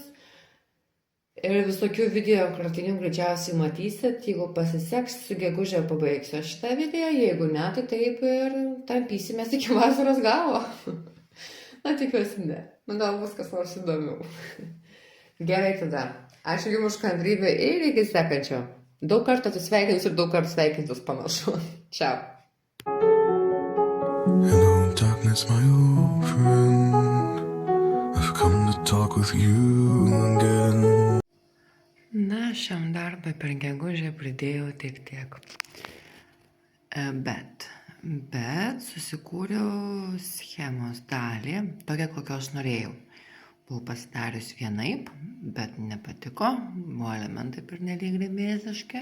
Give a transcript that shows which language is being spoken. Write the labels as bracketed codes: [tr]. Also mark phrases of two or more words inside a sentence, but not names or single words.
[lt] Ir visokių video kratinių greičiausiai matysit, jeigu pasiseks, su gegužė pabaigsiu šitą video, jeigu ne, tai taip ir tampysimės iki vasaros galo. Tikiuosi ne. Gal bus kas nors įdomiau. Gerai tada. Ačiū Jums už kantrybę ir iki sekančio. Daug kartų atsisveikinsiu ir daug kartų sveikintus panašu. Čiau. [en] Hello darkness, my old friend. I've come to talk with you again. [lt] Na, šiam darbą per gegužę pridėjau tik tiek. Bet susikūriau schemos dalį, tokią kokios norėjau. Buvau pasidarius vienaip, bet nepatiko, buvo elementai pernelyg grėmėziški.